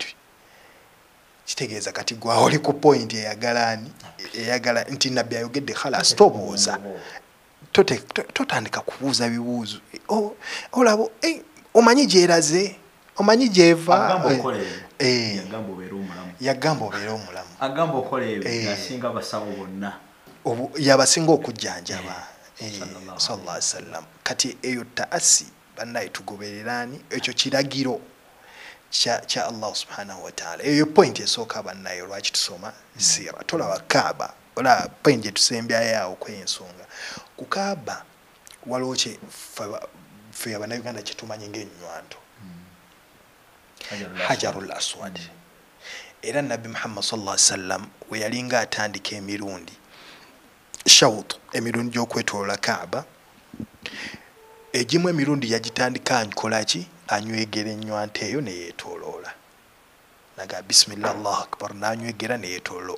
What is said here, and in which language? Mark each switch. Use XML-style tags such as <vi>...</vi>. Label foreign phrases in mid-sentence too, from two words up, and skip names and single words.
<lg>Kitegeeza kati gwa oli ku point eyagala nti nabbi ayogedde khalas tobuuza totandika kubuuza bibuuzo olabo omanyi gyeraze omanyi gyeva yagamba obeera omulamu yabasinga okujjanjaba</lg> <ar>sallallahu alaihi wasallam.</ar> <lg>Kati eyo taasi bannaye tugobererani ekyo kiragiro kya Allah</lg> <ar>subhanahu wa ta'ala.</ar> <lg>Eyo point esooka bannaye lwaki tusoma sira tolaba Kaaba ola point gye tusembyayo kw'ensonga ku Kaaba waliwo kye fe abannayuganda kye tumanyi ng'ennywanto Hajarul Aswad. Era Nabbi Muhammad</lg> <ar>sallallahu alaihi wasallam</ar> <lg>we yalinga atandika emirundi shawt emirundi gy'okwetoloola Kaaba egimu emirundi yagitandika ankola ki anywegera ennywanto eyo neyeetooloola naga</lg> <ar>bismillah Allahu akbar</ar> <lg>nanywegera neyeetooloola.</lg>